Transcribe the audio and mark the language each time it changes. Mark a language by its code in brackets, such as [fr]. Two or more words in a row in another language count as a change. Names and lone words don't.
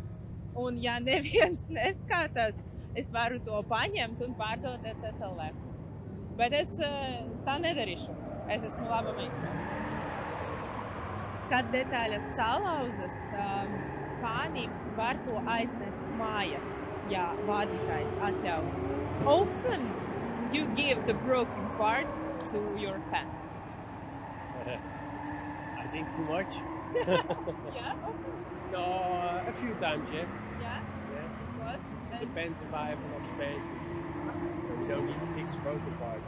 [lv] Un ja neviens neskatās, es varu to paņemt un pārdot SSLV. Bet es tā nedarīšu. Es esmu laba meitene. Kad detaļas salauzas, fāni var to aiznest mājas, ja vadītājs atļauj. [en] Often you give the broken parts to your fans. I think too much. Yeah? No, a few times, yeah. Yeah? Yeah. What? Depends if I have enough space. So we don't need to fix broken parts.